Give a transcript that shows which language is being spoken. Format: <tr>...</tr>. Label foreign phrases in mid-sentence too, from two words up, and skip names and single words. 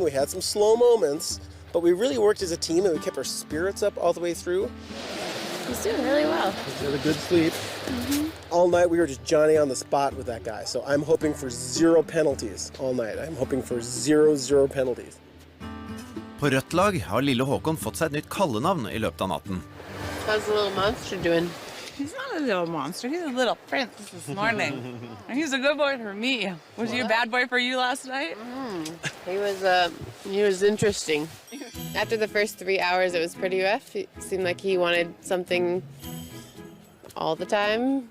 <en>We had some slow moments, but we really worked as a team and we kept our spirits up all the way through. He's doing really well. We had a good sleep. All night we were just Johnny on the spot with that guy. So I'm hoping for 0 penalties all night. I'm hoping for 0 penalties.</en> <no>På rødt lag har lille Håkon fått seg et nytt kallenavn I løpet av natten.</no> <en>How's the little monster doing? He's not a little monster. He's a little prince this morning. And he's a good boy for me. Was he a bad boy for you last night? He was interesting. After the first 3 hours, it was pretty rough. It seemed like he wanted something all the time.</en>